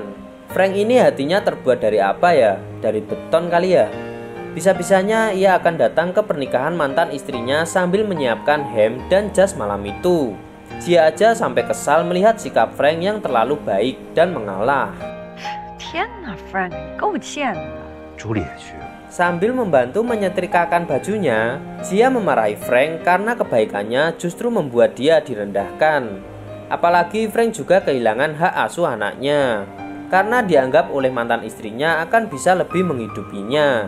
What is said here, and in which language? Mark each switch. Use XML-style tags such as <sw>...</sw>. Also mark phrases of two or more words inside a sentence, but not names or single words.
<id>Frank ini hatinya terbuat dari apa ya? Dari beton kali ya? Bisa-bisanya ia akan datang ke pernikahan mantan istrinya sambil menyiapkan ham dan jas malam itu. Jia aja sampai kesal melihat sikap Frank yang terlalu baik dan mengalah.</id> <zh>Frank, 够贱了。 Julie 也去。</zh> <id>Sambil membantu menyetrikakan bajunya, Jia memarahi Frank karena kebaikannya justru membuat dia direndahkan. Apalagi Frank juga kehilangan hak asuh anaknya karena dianggap oleh mantan istrinya akan bisa lebih menghidupinya.</id>